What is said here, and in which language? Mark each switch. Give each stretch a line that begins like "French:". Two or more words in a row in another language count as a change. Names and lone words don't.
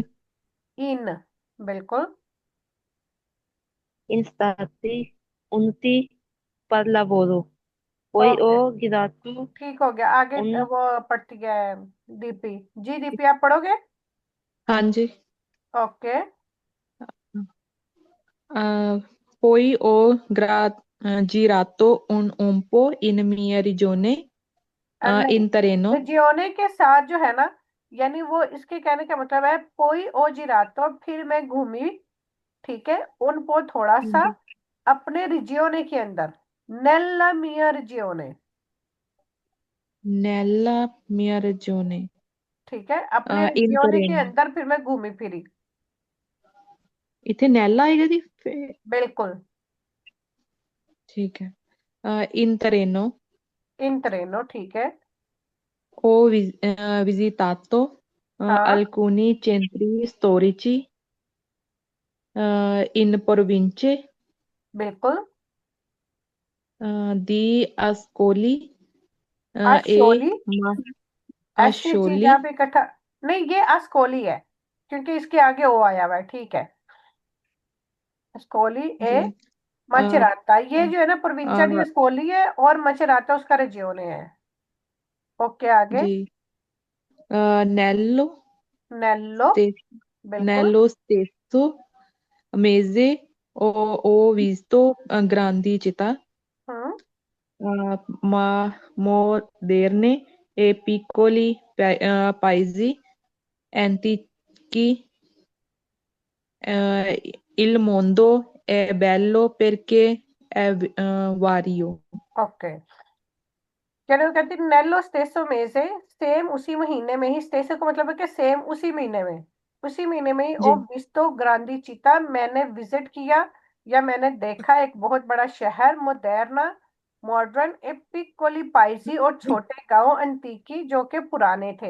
Hindi: इन, बिल्कुल।
Italian: in stati uniti per lavoro. कोई ओ
Hindi: ओके गिरातो। ठीक हो गया आगे। उन। वो पढ़ती है दीपी, जी दीपी आप पढ़ोगे? हाँ जी। ओके।
Italian: Poi ho girato un po' in mia regione,
Hindi: नहीं,
Italian: in terreno.
Hindi: रिजियोने के साथ जो है ना, यानी वो इसके कहने का मतलब है
Italian: poi ho girato,
Hindi: फिर मैं घूमी, ठीक है,
Italian: un po
Hindi: थोड़ा सा, जी। अपने रिजियोने के अंदर,
Italian: nella mia regione, Nella mia regione,
Hindi: ठीक है, अपने
Italian: in
Hindi: रिजियोने के
Italian: terreno.
Hindi: अंदर फिर मैं घूमी फिरी। इथे नैला आएगा जी बिल्कुल। ठीक है।
Italian: in treno in treno,
Hindi: ठीक है।
Italian: ओ visitato
Hindi: हाँ
Italian: alcuni centri storici in province
Hindi: बिल्कुल।
Italian: di Ascoli
Hindi: अशोली,
Italian: e
Hindi: ऐसी चीज Ascioli। यहाँ पे इकट्ठा, नहीं ये अस्कोली है, क्योंकि इसके आगे ओ आया हुआ है, ठीक है। अस्कोली ए जी अ, मचराता, ये जो है ना
Italian: provincia di
Hindi: अ, अस्कोली है, और मचराता उसका रेजियोने है। ओके, आगे।
Italian: जी Nello
Hindi: नेल्लो,
Italian: stesso
Hindi: बिल्कुल।
Italian: nello stesso mese ho visto grandi città
Hindi: हम्म।
Italian: ma moderne e piccoli paesi antichi. Il mondo è bello perché è vario।
Hindi: ओके, चलो कहती
Italian: nello stesso
Hindi: में से, सेम उसी महीने में ही, स्टेसो का मतलब है कि सेम उसी महीने में, उसी महीने में ही ओ जी
Italian: visto grandi città,
Hindi: मैंने विजिट किया या मैंने देखा एक बहुत बड़ा शहर, मोदेरना, मॉडर्न,
Italian: e piccoli paesi,
Hindi: और छोटे गांव अंतिकी जो कि पुराने थे।